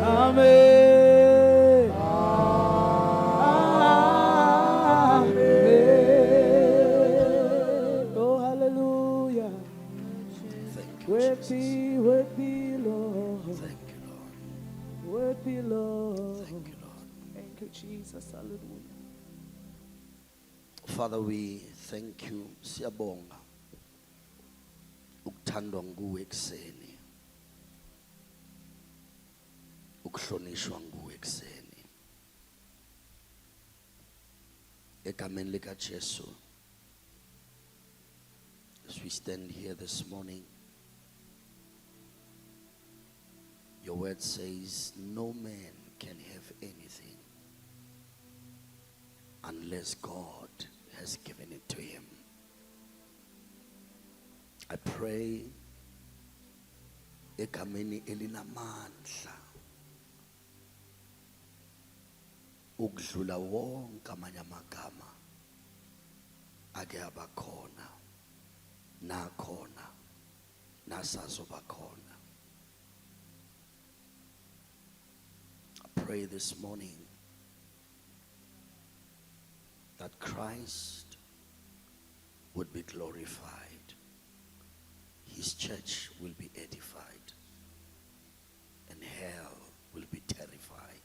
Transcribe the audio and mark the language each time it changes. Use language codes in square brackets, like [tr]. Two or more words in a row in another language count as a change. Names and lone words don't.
[en] Amen. Amen. Oh, hallelujah. Thank you, Worthy, Jesus. worthy, Lord. Thank you, Lord. Worthy, Lord. Thank you, Lord. Thank you, Jesus. Hallelujah. Father, we thank you. [zu] Siyabonga ukuthandwa nguwe ekseni, ukuhlonishwa nguwe ekseni. Egameni lika Jesu, [en] as we stand here this morning, your word says no man can have anything unless God has given it to him. I pray [zu] egameni elinamandla ukudlula wonke amanye amagama ake abakhona nakhona nasazobakhona. [en] I pray this morning that Christ would be glorified, his church will be edified, and hell will be terrified.